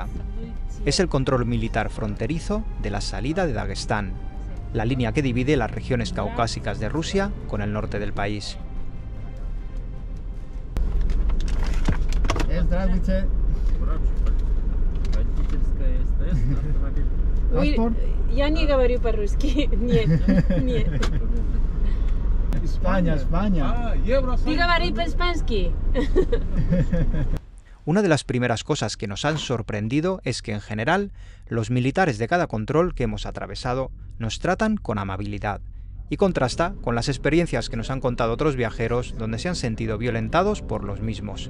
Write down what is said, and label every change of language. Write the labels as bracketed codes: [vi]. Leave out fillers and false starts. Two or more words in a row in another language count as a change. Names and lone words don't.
[es] Es el control militar fronterizo de la salida de Daguestán, la línea que divide las regiones caucásicas de Rusia con el norte del país. Uy, [ru] я не говорю по-русски. Нет. España. Ты говори по-испански. [es] Una de las primeras cosas que nos han sorprendido es que en general los militares de cada control que hemos atravesado nos tratan con amabilidad y contrasta con las experiencias que nos han contado otros viajeros donde se han sentido violentados por los mismos.